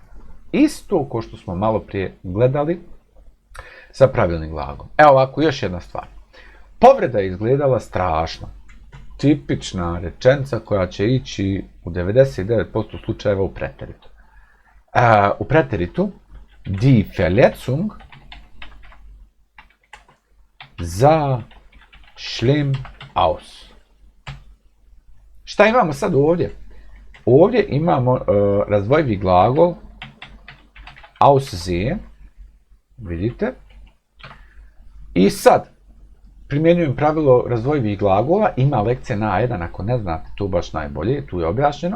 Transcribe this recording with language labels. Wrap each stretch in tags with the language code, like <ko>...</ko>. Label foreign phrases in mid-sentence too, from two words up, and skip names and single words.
<bs>Isto kao što smo malo prije gledali sa pravilnim glagolom. Evo ovako, još jedna stvar. Povreda je izgledala strašno. Tipična rečenica koja će ići u 99% slučajeva u preteritu. U preteritu</bs> <de>die Verletzung sah schlimm aus.</de> <bs>Šta imamo sad ovdje? Ovdje imamo razdvojivi glagol aussehen, vidite. I sad, primjenjujem pravilo razdvojivih glagola, ima lekcija na A1, ako ne znate, tu baš najbolje, tu je objašnjeno.</bs>